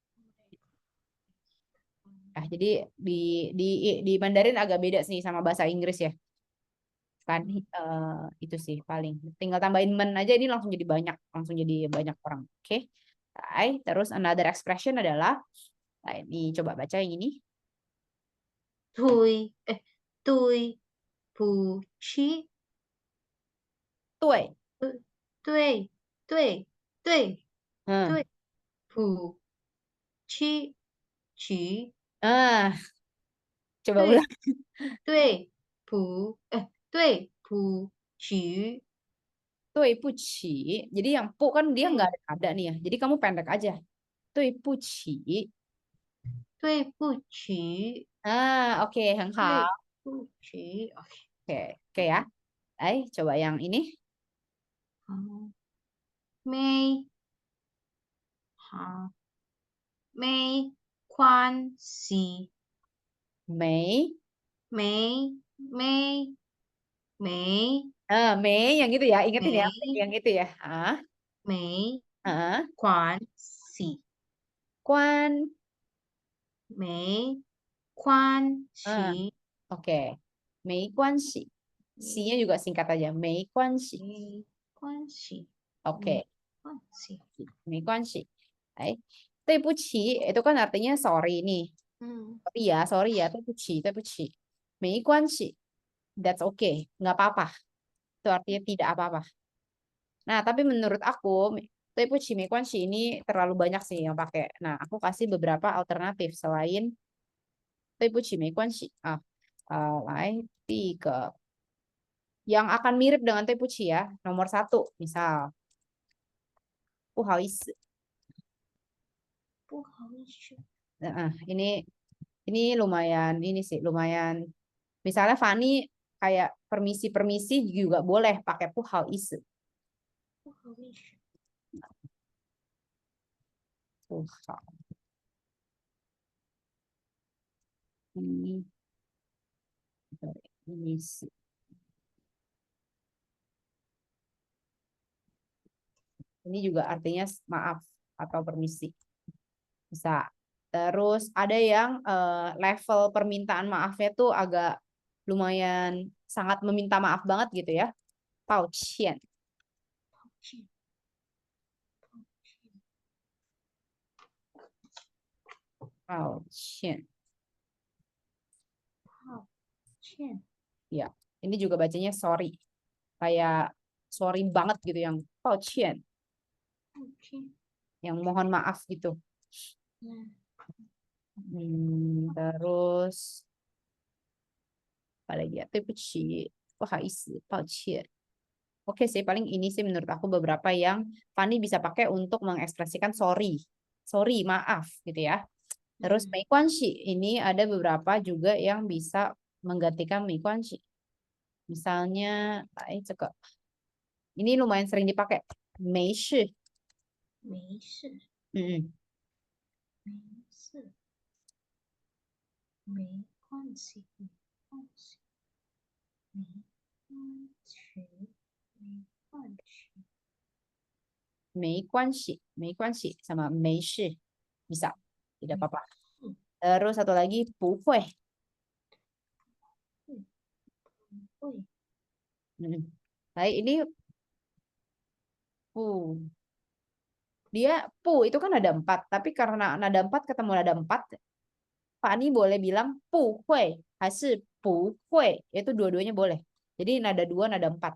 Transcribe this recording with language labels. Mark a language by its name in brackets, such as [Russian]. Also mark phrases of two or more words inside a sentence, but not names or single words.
[Indonesian] Nah, jadi di Mandarin agak beda sih sama bahasa Inggris ya. Kan itu sih paling. Tinggal tambahin men aja ini langsung jadi banyak orang. Oke. Terus [English] another expression [Indonesian] adalah ini coba baca yang ini. [Chinese] 对，哎，对不起， Tuai. 对对对 Hmm. 对不起起， [Indonesian] Ah, coba [Chinese] 对 [Indonesian] ulang. [Chinese] 对不，哎，对不起， Tuai puci. [Indonesian] Jadi yang pu kan dia nggak [Chinese] 对 [Indonesian] ada nih ya. Jadi kamu pendek aja. [Chinese] 对不起. 对不起， [Indonesian] Ah, oke, yang [Chinese] 对 hao. 不起 ，OK， [Indonesian] Oke, oke ya. Coba yang ini. [Chinese] 好，没好没关系， Mei. 没没 [Indonesian] Mei yang itu ya. Ingetin ya. [Chinese] 没 [Indonesian] Yang itu ya. Ah, [Chinese] 没 ah. 关系。 Kuan. 没关 Ah, 系， [Indonesian] oke. [Chinese] 没关系. [Indonesian] Si-nya juga singkat aja. [Chinese] 没关系. 没关系， [Indonesian] Oke. [Chinese] 没关系。 Mei kuan si. [Indonesian] Itu kan artinya sorry nih. 嗯 Sorry ya. Teipuchi. [Chinese] 没关系. [English] That's okay. [Indonesian] Nggak apa-apa. Itu artinya tidak apa-apa. Nah, tapi menurut aku, [Chinese] 对不起没关系 [Indonesian] ini terlalu banyak sih yang pakai. Nah, aku kasih beberapa alternatif selain [Chinese] 对不起没关系. [Indonesian] Tiga. Yang akan mirip dengan Teipuchi ya. Nomor satu, misal. [Chinese] 不好意思. 不好意思， [Indonesian] Ini lumayan ini sih lumayan. Misalnya Fani kayak permisi-permisi juga boleh pakai 不好意思. [Chinese] 不好意思，不好意思. [Indonesian] Ini juga artinya maaf atau permisi. Bisa. Terus ada yang level permintaan maafnya tuh agak lumayan sangat meminta maaf banget gitu ya. [Chinese] 抱歉. 抱歉，抱歉. 抱歉， [Indonesian] Ya, ini juga bacanya sorry. Kayak sorry banget gitu yang 抱歉, [Chinese] 抱歉， [Indonesian] yang mohon maaf gitu. 嗯 Terus apa lagi ya? [Chinese] 对不起, 不好意思, 抱歉. [Indonesian] Oke sih, paling ini sih menurut aku beberapa yang Fanny bisa pakai untuk mengekspresikan sorry. Sorry, maaf gitu ya. Terus 没关系, ini ada beberapa juga yang bisa menggantikan 没关系. Misalnya, ini lumayan sering dipakai. [Chinese] 没事. 没事， Mm-mm. 没事，没关系，没关系，没关系，没关系。没关系，没关系 [Indonesian] sama 没事 bisa, tidak [Chinese] 没 [Indonesian] apa-apa. [Chinese] 事， [Indonesian] Terus satu lagi 不会. [Chinese] 会，不会， [Indonesian] Baik, ini pu. Dia pu itu kan ada 4, tapi karena nada 4 ketemu nada 4, Fani boleh bilang 不会 hasil 不会, itu dua-duanya boleh. Jadi nada 2, nada 4.